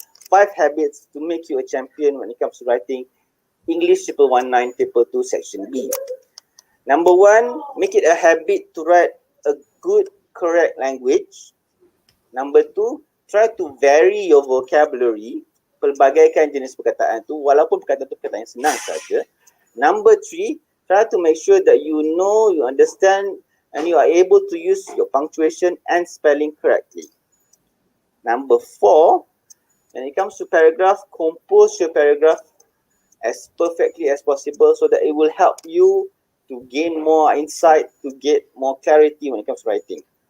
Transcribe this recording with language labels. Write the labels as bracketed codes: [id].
[en] 5 habits to make you a champion when it comes to writing English Paper 19 Paper 2 Section B. Number 1, make it a habit to write a good, correct language. Number 2, try to vary your vocabulary. [ms] Pelbagaikan jenis perkataan tu, walaupun perkataan tu perkataan yang senang saja. [en] Number 3, try to make sure that you know, you understand, and you are able to use your punctuation and spelling correctly. Number 4, when it comes to paragraph, compose your paragraph as perfectly as possible so that it will help you to gain more insight, to get more clarity when it comes to writing.